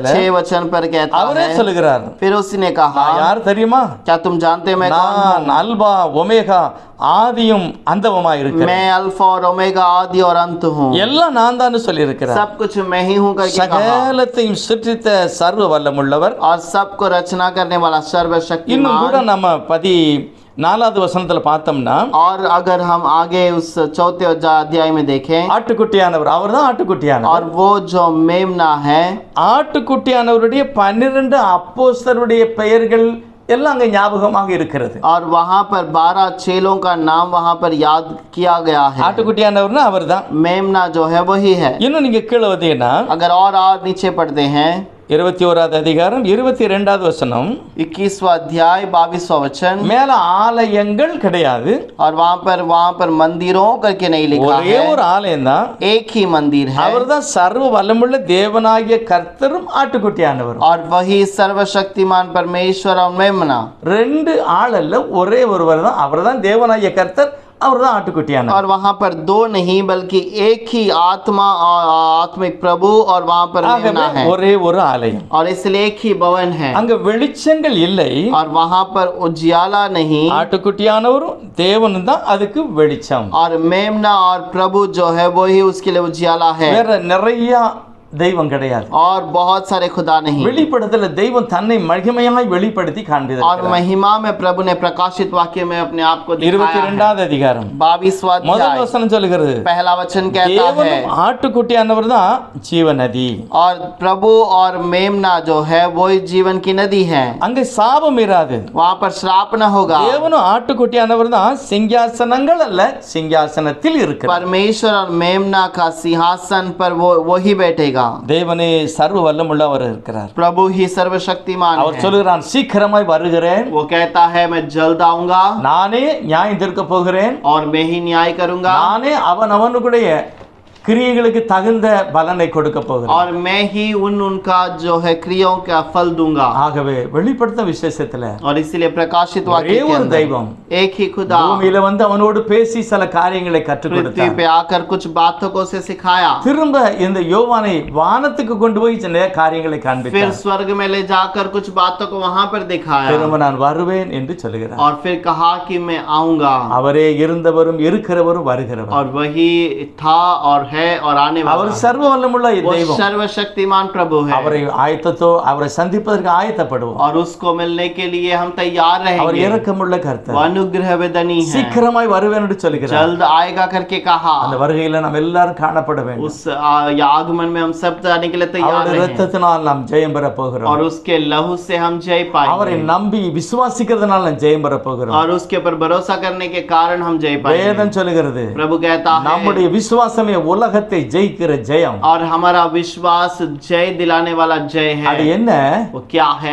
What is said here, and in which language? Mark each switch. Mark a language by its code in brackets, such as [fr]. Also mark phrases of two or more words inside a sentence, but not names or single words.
[hi] 6 वचन पर कहता [ta] அவரே [hi] है, [ta] சொல்லுகிறார், [hi] फिर उसने कहा, [ta] நான் யார் தெரியுமா? [hi] क्या तुम जानते मैं कौन [ta] நான் அல்பா ஒமேகா ஆதியும் அந்தவமா [hi] हूँ? [ta] இருக்கிறேன். [hi] मैं अल्फा और ओमेगा आदि और अंत हूँ, [ta] எல்லாம் நான் தான் சொல்லி இருக்கிறார். [hi] सब कुछ मैं ही हूँ करके कहा. [ta] சகலத்தையும் சிருஷ்டித்த சர்வ வல்லமுள்ளவர். [hi] और सबको रचना करने वाला [ta] இன்னும் கூட [hi] सर्वशक्तिमान. [ta] நம்ம 14வது வசனத்துல பார்த்தோம்னா [hi] और अगर हम आगे उस 4 अध्याय में देखें, [ta] ஆட்டுக்குட்டியானவர், அவர்தான் ஆட்டுக்குட்டியானவர். [hi] और वो जो मेमना है, [ta] ஆட்டுக்குட்டியானவருடைய 12 அப்போஸ்தலருடைய பெயர்கள் எல்லாம் அங்க ஞாபகமாக இருக்கிறது. [hi] और वहाँ पर 12 चेलों का नाम वहाँ पर याद किया गया है. [ta] ஆட்டுக்குட்டியானவர்னா அவர்தான். [hi] मेमना जो है वही है. [ta] இன்னும் நீங்க கீழே வந்தீங்கன்னா [hi] अगर और नीचे पढ़ते हैं, [ta] 21வது அதிகாரம் 22வது வசனம், [hi] 21वां अध्याय 22वां वचन, [ta] மேல ஆலயங்கள் கிடையாது, [hi] और वहाँ पर मंदिरों करके नहीं लिखा [ta] ஒரே [hi] है, [ta] ஒரு ஆலயம் தான். [hi] एक ही मंदिर है, [ta] அவர்தான் சர்வ வல்லமுள்ள தேவனாகிய கர்த்தரும் ஆட்டுக்குட்டியானவரும். और वही सर्वशक्तिमान परमेश्वर और मेमना. ரெண்டு ஆள் அல்ல, ஒரே ஒருவர் தான். அவர்தான் தேவனாகிய கர்த்தர், அவர்தான் ஆட்டுக்குட்டியானவர். [hi] और वहाँ पर दो नहीं बल्कि एक ही आत्मा और आत्मिक प्रभु, और वहाँ पर मेमना है, [ta] ஒரே ஒரு ஆலயம். [hi] और इसलिए एक ही भवन है. [ta] அங்க வெளிச்சங்கள் இல்லை, [hi] और वहाँ पर उजियाला नहीं, [ta] ஆட்டுக்குட்டியானவரும் தேவனும் தான் அதுக்கு வெளிச்சம். [hi] और मेमना और प्रभु जो है वही उसके लिए उजियाला है. [ta] வேற நிறைய தெய்வம் கிடையாது. [hi] और बहुत सारे खुदा नहीं. [ta] வெளிப்படுத்தல தெய்வம் தன்னை மகிமையாய் வெளிப்படுத்தி [hi] और [ta] காண்பித்தார். [hi] महिमा में प्रभु ने प्रकाशित वाक्य में अपने आप को दिखाया है. [ta] 22வது அதிகாரம் [hi] 22वां [ta] முதல் [hi] अध्याय [ta] வசனம் சொல்லுகிறது, [hi] पहला वचन कहता है, [ta] தேவனும் ஆட்டுக்குட்டியானவர் தான் ஜீவநதி. [hi] और प्रभु और मेमना जो है वही जीवन की नदी है. [ta] அங்க சாபம் இராது. [hi] वहाँ पर श्राप न होगा. [ta] தேவனும் ஆட்டுக்குட்டியானவர் தான் சிங்காசனங்கள் அல்ல, சிங்காசனத்தில் இருக்கிறார். [hi] परमेश्वर और मेमना का सिंहासन पर वही बैठेगा. [ta] தேவனே சர்வ வல்லமுள்ளவர் இருக்கிறார். [hi] प्रभु ही सर्वशक्तिमान [ta] அவர் [hi] है. [ta] சொல்லுகிறான், சீக்கிரமாய் வருகிறேன், [hi] वो कहता है मैं जल्द आऊंगा, [ta] நானே நியாயம் தீர்க்க போகிறேன், [hi] और मैं ही न्याय करूंगा, [ta] நானே அவனுடைய கிரியைகளுக்கு தகுந்த பலனை கொடுக்க போகிறேன். [hi] और मैं ही उनका जो है क्रियाओं का फल दूंगा. [ta] ஆகவே வெளிப்படுத்த விசேஷத்துல [hi] और इसलिए प्रकाशित [ta] ஒரே [hi] वाक्य के [ta] ஒரு [hi] अंदर [ta] தெய்வம் [hi] एक ही खुदा [ta] பூமியில வந்து அவனோடு பேசி சில காரியங்களை கற்றுக் [hi] पृथ्वी [ta] கொடுத்தார். [hi] पे आकर कुछ बातों को उसे सिखाया, [ta] திரும்ப இந்த யோவானை வானத்துக்கு கொண்டு போய் சில காரியங்களை [hi] फिर [ta] காண்பித்தார். [hi] स्वर्ग में ले जाकर कुछ बातों को वहां पर दिखाया, [ta] திரும்ப நான் வருவேன் என்று சொல்லுகிறார். [hi] और फिर कहा कि मैं आऊंगा. [ta] அவரே இருந்தவரும் இருக்கிறவரும் வருகிறவர். [hi] और वही था और है और आने वाला. [ta] அவர் சர்வ வல்லமுள்ள [hi] वो [ta] தெய்வம். [hi] सर्वशक्तिमान प्रभु है. [ta] அவரை அவரை சந்திப்பதற்கு ஆயத்தப்படுவோம். [hi] और उसको मिलने के लिए हम तैयार [ta] அவர் [hi] रहेंगे. [ta] இரக்கமுள்ள கர்த்தர். [hi] वो अनुग्रह वेदनी है, [ta] சீக்கிரமாய் வருவேன் என்று சொல்கிறார். [hi] जल्द आएगा करके कहा. [ta] அந்த வருகையில நாம் எல்லாரும் காணப்பட வேண்டும். [hi] उस आगमन में हम सब जाने के लिए तैयार [ta] அவருடைய [hi] हैं, [ta] இரத்தத்தினால் நாம் ஜெயம் பெற போகிறோம். [hi] और उसके लहू से हम जय [ta] அவரை [hi] पाएंगे, [ta] நம்பி விசுவாசிக்கிறதுனால நாம் ஜெயம் பெற போகிறோம். [hi] और उसके ऊपर भरोसा करने के कारण हम जय पाएंगे. [ta] வேதம் சொல்லுகிறது, [hi] प्रभु कहता है, [ta] நம்முடைய விசுவாசமே உலகத்தை ஜெயிக்கிற ஜெயம். [hi] और हमारा विश्वास जय दिलाने वाला जय [ta] அது [hi] है. [ta] என்ன? [hi] वो क्या है?